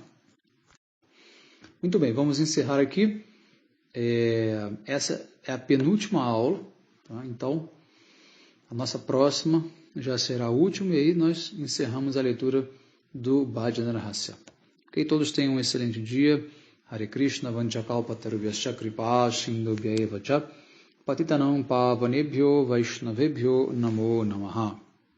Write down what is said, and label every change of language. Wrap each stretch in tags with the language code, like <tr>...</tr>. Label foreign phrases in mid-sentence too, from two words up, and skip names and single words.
<pt>Muito bem, vamos encerrar aqui. Essa é a penúltima aula. Tá? Então, a nossa próxima já será a última e aí nós encerramos a leitura do Bhajana Rahasya. Ok, todos tenham um excelente dia.</pt> <sa>Hare Krishna vanchakalpatarubhyascha kripa sindhubhya eva cha patitanam pavanebhyo vaishnavebhyo namo namaha.</sa>